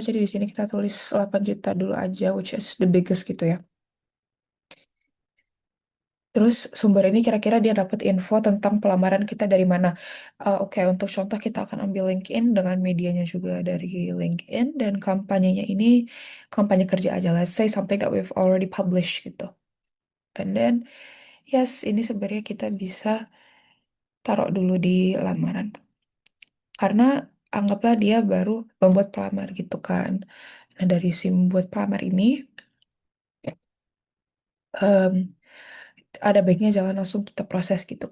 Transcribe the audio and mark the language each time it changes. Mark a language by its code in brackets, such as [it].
[id] Jadi di sini kita tulis 8 juta dulu aja, [en] which is the biggest [id] gitu ya. Terus sumber ini kira-kira dia dapat info tentang pelamaran kita dari mana? Oke, untuk contoh kita akan ambil LinkedIn dengan medianya juga dari LinkedIn dan kampanyenya ini kampanye kerja aja. [en] Let's say something that we've already published gitu. And then yes, [id] ini sebenarnya kita bisa taruh dulu di lamaran. Karena anggaplah dia baru membuat pelamar gitu kan. Nah, dari si membuat pelamar ini, em, ada baiknya jangan langsung kita proses gitu.